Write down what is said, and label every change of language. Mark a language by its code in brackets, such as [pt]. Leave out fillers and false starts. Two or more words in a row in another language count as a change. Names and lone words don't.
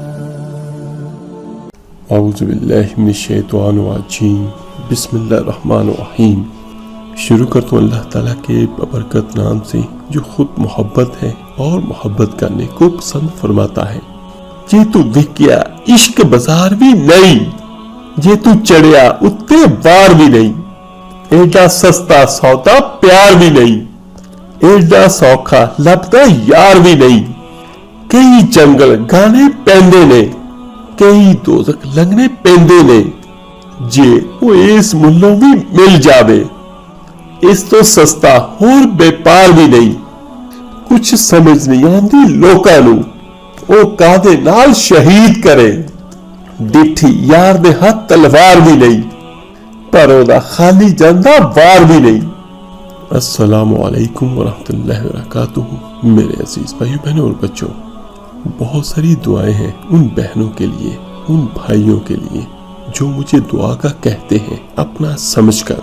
[ar] اعوذ باللہ من الشیطان الرجیم، بسم اللہ الرحمن الرحیم۔ [ur] شروع کرتا ہوں اللہ تعالیٰ کے ببرکت نام سے جو خود محبت ہے اور محبت کرنے کو پسند فرماتا ہے۔ [pa] جے تو وکیا عشق بازار بھی نہیں، جے تو چڑھیا اتے وار بھی نہیں، ایڈا سستا سودا پیار بھی نہیں، ایڈا سوکھا لبدا یار بھی نہیں۔ کئی جنگل گانے پیندے نے، کئی دوزخ لنگنے پیندے نے، جے وہ اس ملوں بھی مل جاوے، اس تو سستا اور بیپار بھی نہیں۔ کچھ سمجھ نہیں آندی لوکاں نوں، او کادے نال شہید کرے، ڈٹھی یار دے ہاتھ تلوار بھی نہیں، پر او دا خالی جاندا وار بھی نہیں۔ [ar] السلام علیکم ورحمۃ اللہ وبرکاتہ۔ [ur] میرے عزیز بھائیو بہنوں اور بچوں، بہت ساری دعائیں ہیں ان بہنوں کے لیے، ان بھائیوں کے لیے جو مجھے دعا کا کہتے ہیں اپنا سمجھ کر۔